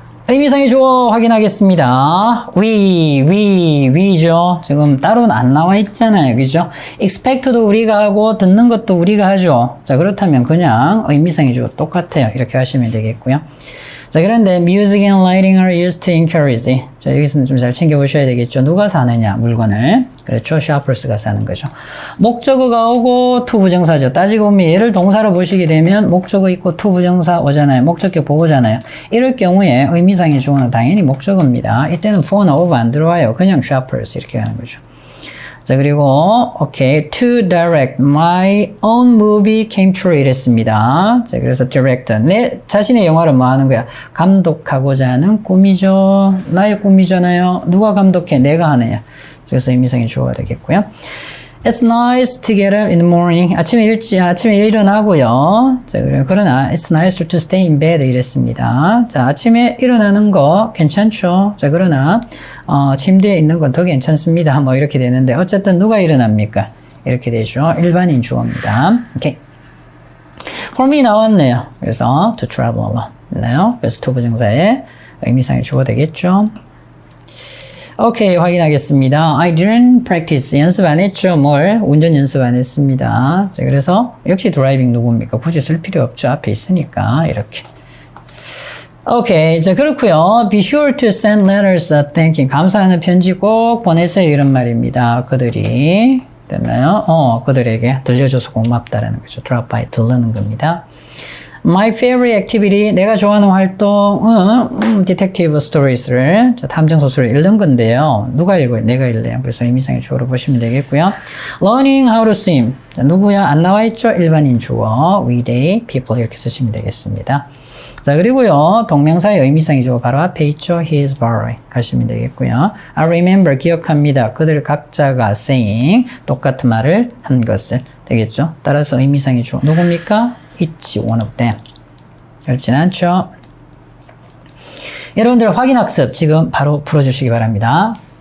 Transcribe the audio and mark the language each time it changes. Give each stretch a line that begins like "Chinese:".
Korean: 의미상의 주어 확인하겠습니다. we죠. 지금 따로는 안 나와 있잖아요. 그죠? expect도 우리가 하고 듣는 것도 우리가 하죠. 자, 그렇다면 그냥 의미상의 주어 똑같아요. 이렇게 하시면 되겠고요. 자, 그런데
English: music and lighting are used to encourage.
Korean: 자, 여기서는 좀 잘 챙겨보셔야 되겠죠. 누가 사느냐, 물건을. 그렇죠. shoppers가 사는 거죠. 목적어가 오고 to 부정사죠. 따지고 보면 얘를 동사로 보시게 되면 목적어 있고 to 부정사 오잖아요. 목적격 보고잖아요. 이럴 경우에 의미상의 주어는 당연히 목적어입니다. 이때는 for나 of 안 들어와요. 그냥 shoppers 이렇게 하는 거죠. 자, 그리고
English: okay, to direct my own movie came true
Korean: 이랬습니다. 자, 그래서 director, 내 자신의 영화를 뭐 하는 거야? 감독하고자 하는 꿈이죠. 나의 꿈이잖아요. 누가 감독해? 내가 하네요. 그래서 의미상의 주어가 되겠고요.
English: It's nice to get up in the morning.
Korean: 아침에 일어나고요. 자, 그러나
English: it's nicer to stay in bed
Korean: 이랬습니다. 자, 아침에 일어나는 거 괜찮죠. 자, 그러나 침대에 있는 건 더 괜찮습니다. 뭐 이렇게 되는데 어쨌든 누가 일어납니까? 이렇게 되죠. 일반인 주어입니다. 오케이.
English: For me
Korean: 나왔네요. 그래서
English: to travel alone.
Korean: 나요. 그래서 to 부정사의 의미상의 주어 되겠죠. 오케이, 확인하겠습니다.
English: I didn't practice.
Korean: 연습 안 했죠. 뭘? 운전 연습 안 했습니다. 자, 그래서 역시 드라이빙 누구입니까? 굳이 쓸 필요 없죠. 앞에 있으니까. 이렇게. 오케이. 자, 그렇고요.
English: Be sure to send letters thanking.
Korean: 감사하는 편지 꼭 보내세요. 이런 말입니다. 그들이. 됐나요? 그들에게 들려줘서 고맙다라는 거죠. drop by, 들르는 겁니다.
English: My favorite activity,
Korean: 내가 좋아하는 활동은 detective stories를, 탐정 소설을 읽는 건데요. 누가 읽어요? 내가 읽네요. 그래서 의미상의 주어로 보시면 되겠고요.
English: Learning how to swim.
Korean: 자, 누구야? 안 나와 있죠? 일반인 주어. We, they, people 이렇게 쓰시면 되겠습니다. 자, 그리고요. 동명사의 의미상의 주어 바로 앞에 있죠?
English: He is borrowing
Korean: 가시면 되겠고요.
English: I remember,
Korean: 기억합니다. 그들 각자가 saying, 똑같은 말을 한 것을 되겠죠? 따라서 의미상의 주어 누굽니까?
English: It's one of them.
Korean: 어렵진 않죠? 여러분들 확인학습 지금 바로 풀어주시기 바랍니다.